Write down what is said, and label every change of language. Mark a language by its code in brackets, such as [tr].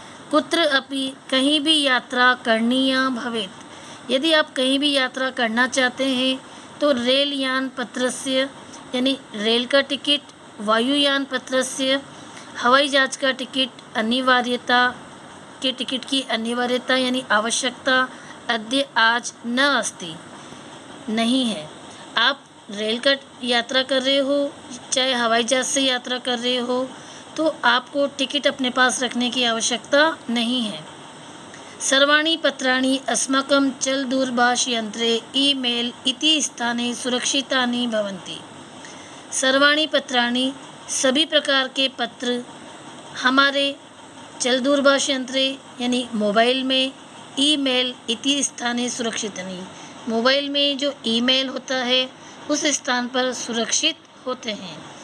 [sa] कुत्र अपि [hi] कहीं भी [sa] यात्रा करणीया भवेत्, [hi] यदि आप कहीं भी यात्रा करना चाहते हैं तो [sa] रेलयान पत्रस्य [hi] यानी रेल का टिकट, [sa] वायुयान पत्रस्य [hi] हवाई जहाज का टिकट अनिवार्यता के टिकट की अनिवार्यता यानी आवश्यकता [sa] अद्य [hi] आज [sa] न अस्ति [hi] नहीं है। आप रेल का यात्रा कर रहे हो चाहे हवाई जहाज से यात्रा कर रहे हो तो आपको टिकट अपने पास रखने की आवश्यकता नहीं है। [sa] सर्वाणि पत्राणि अस्माकं चलदूरभाषयंत्रे ईमेल इति स्थाने सुरक्षितानि भवन्ति। सर्वाणि पत्राणि [hi] सभी प्रकार के पत्र हमारे [sa] चलदूरभाष यंत्रे [hi] यानी मोबाइल में [sa] ईमेल इति स्थाने सुरक्षितानि, [hi] मोबाइल में जो ईमेल होता है उस स्थान पर सुरक्षित होते हैं।